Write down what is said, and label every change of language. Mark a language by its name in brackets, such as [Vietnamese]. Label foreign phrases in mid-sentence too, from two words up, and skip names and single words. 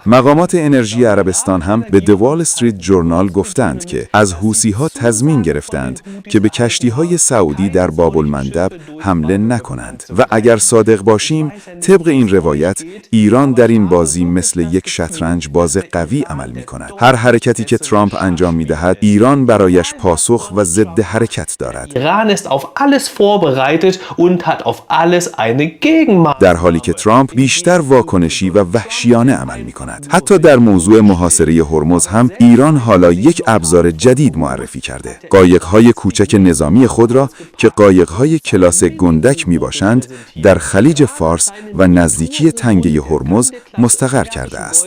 [Persian] مقامات انرژی عربستان هم به The Wall Street Journal گفتند که از حوثی‌ها تضمین گرفتند که به کشتی‌های سعودی در باب‌المندب حمله نکنند و اگر صادق باشیم، طبق این روایت ایران در این بازی مثل یک شطرنج باز قوی عمل می‌کند. هر حرکتی که ترامپ انجام می‌دهد، ایران برایش پاسخ و ضد حرکت دارد. [German] Iran ist auf alles vorbereitet und hat auf alles eine Gegenmacht. [Persian] در حالی که ترامپ بیشتر واکنشی و وحشیانه عمل می‌کند. حتی در موضوع محاصره هرمز هم ایران حالا یک ابزار جدید معرفی کرده. قایق‌های کوچک نظامی خود را که قایق‌های کلاس گندک میباشند در خلیج فارس و نزدیکی تنگه هرمز مستقر کرده است.